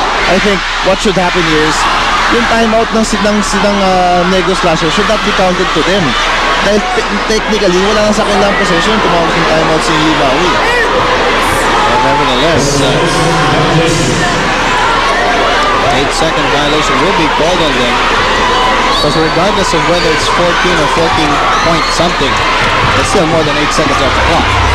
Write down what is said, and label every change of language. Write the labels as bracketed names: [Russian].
[English] I think what should happen here is [Filipino] yung [English] timeout ng Negros Slashers should not be counted to them. [Filipino] Dahil technically, wala nang sa kanilang possession, tumawag ng timeout si Maui. [English] Nevertheless, 8-second violation will be called on them. Because regardless of whether it's 14 or 14 point something, it's still more than 8 seconds off the clock.